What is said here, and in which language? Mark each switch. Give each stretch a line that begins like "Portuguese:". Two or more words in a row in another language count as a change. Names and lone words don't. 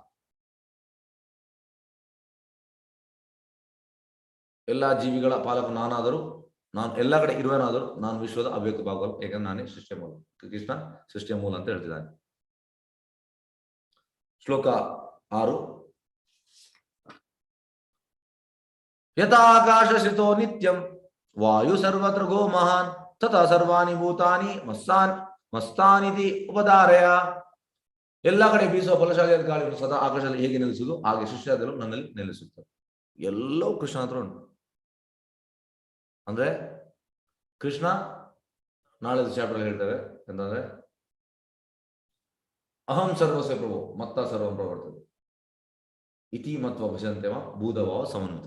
Kannada: ಎಲ್ಲಾ ಜೀವಿಗಳ ಪಾಲಕ ನಾನಾದರೂ, ನಾನು ಎಲ್ಲಾ ಕಡೆ ಇರುವನಾದರೂ ನಾನು ವಿಶ್ವದ ಅಭಿವ್ಯಕ್ತಿ ಭಾಗವಲ್ಲ, ಏಕೆಂದ್ರೆ ನಾನೇ ಸೃಷ್ಟಿಯ ಮೂಲ. ಕೃಷ್ಣ ಸೃಷ್ಟಿಯ ಮೂಲ ಅಂತ ಹೇಳ್ತಿದ್ದಾನೆ. ಶ್ಲೋಕ 6.
Sanskrit: ಯಥಾಕಾಶ ಸ್ಥಿತೋ ನಿತ್ಯಂ ವಾಯು ಸರ್ವತ್ರ ಗೋ ಮಹಾನ್ ತಥಾ ಸರ್ವಾಣಿ ಭೂತಾನಿ ಮಸ್ತಾನಿತಿ ಉಪಧಾರಯ.
Kannada: ಎಲ್ಲಾ ಕಡೆ ಬೀಸುವ ಬಲಶಾಲಿಯಾದ ಗಾಳಿಯನ್ನು ಸದಾ ಆಕಾಶದಲ್ಲಿ ಹೇಗೆ ನಿಲ್ಲಿಸುವುದು, ಹಾಗೆ ಶಿಷ್ಯದಲ್ಲೂ ನನ್ನಲ್ಲಿ ನಿಲ್ಲಿಸುತ್ತದೆ. ಎಲ್ಲವೂ ಕೃಷ್ಣ ಹತ್ರ ಉಂಟು. ಅಂದ್ರೆ ಕೃಷ್ಣ ನಾಳೆ ಚಾಪ್ಟರ್ ಹೇಳ್ತೇವೆ ಅಂತಂದ್ರೆ
Sanskrit: ಅಹಂ ಸರ್ವಸ್ವ ಪ್ರಭು ಮತ್ತ ಸರ್ವಂ ಪ್ರವರ್ತದೆ ಇತಿ ಮತ್ವ ಭಜಂತೆವ ಭೂತಭಾವ ಸಮನ್ವಿತ.